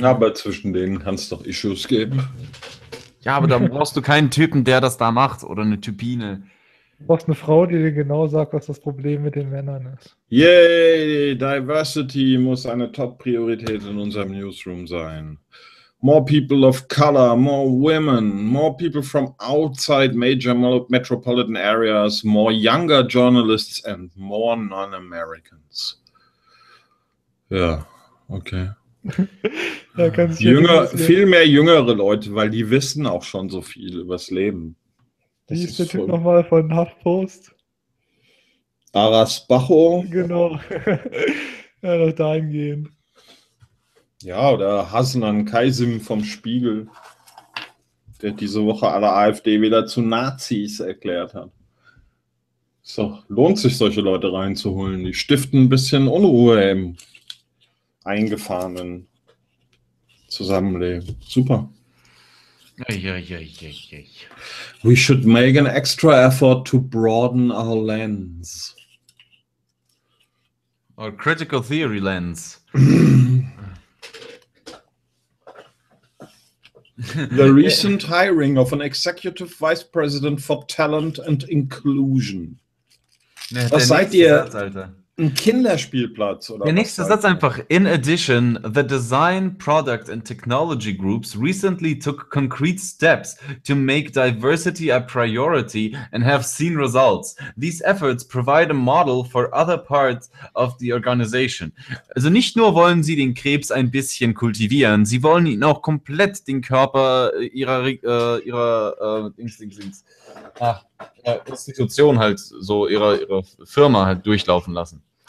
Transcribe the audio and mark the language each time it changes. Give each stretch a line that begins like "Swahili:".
German: Na, aber zwischen denen kann es doch Issues geben. Ja, aber dann brauchst du keinen Typen, der das da macht. Oder eine Typine. Du brauchst eine Frau, die dir genau sagt, was das Problem mit den Männern ist. Yay! Diversity muss eine Top-Priorität in unserem Newsroom sein.
English: More people of color, more women, more people from outside major metropolitan areas, more younger journalists and more non-Americans.
German: Ja, okay. Da kannst du jünger, ja viel mehr jüngere Leute, weil die wissen auch schon so viel übers Leben. Wie ist der Typ nochmal von HuffPost? Aras Bacho. Genau. Ja, noch dahin gehen. Ja, oder Hasnan Kaysim vom Spiegel, der diese Woche alle AfD wieder zu Nazis erklärt hat. Ist doch, lohnt sich, solche Leute reinzuholen. Die stiften ein bisschen Unruhe im eingefahrenen Zusammenleben. Super.
English: We should make an extra effort to broaden our lens. Our critical theory lens. The recent hiring of an executive vice president for talent and inclusion.
German: Ja, was seid ihr? Satz, Alter. Ein Kinderspielplatz? Oder der nächste Satz einfach.
English: In addition, the design, product and technology groups recently took concrete steps to make diversity a priority and have seen results. These efforts provide a model for other parts of the organization.
German: Also nicht nur wollen sie den Krebs ein bisschen kultivieren, sie wollen ihn auch komplett den Körper ihrer Institution halt so, ihrer Firma halt durchlaufen lassen.